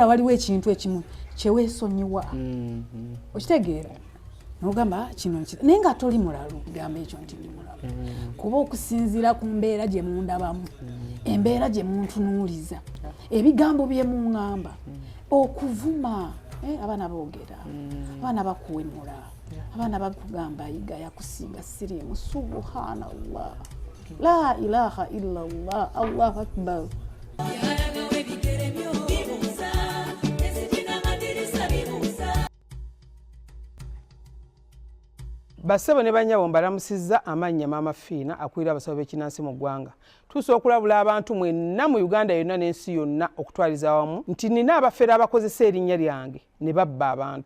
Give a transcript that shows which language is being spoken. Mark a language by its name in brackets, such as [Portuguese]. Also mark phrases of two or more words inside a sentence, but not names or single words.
[Ganda] waliwo ekintu ekimu kyeweesonyiwa okitegeera n'ogamba kino naye nga toli mulalu gamba ekyo nti ndi mulalu kuba okusinziira ku mbeera gye mundabamu embeera gye muntunuuliza ebigambo bye muŋŋamba okuvuma abaana boogera abaana bakuwemula abaana bakugamba yiga yakusinga sirimu [Arabic] سبحان الله لا إله إلا الله الله أكبر [Ganda] Basebo ne banyabo mbalamusizza amannya Maama Fiina akulira abasawo b'ekinnansi mu ggwanga. Tusobola okulabula abantu mwenna mu Uganda yonna n'ensi yonna okutwaliza awamu nti nina abafere abakozesa erinnya lyange ne babba abantu.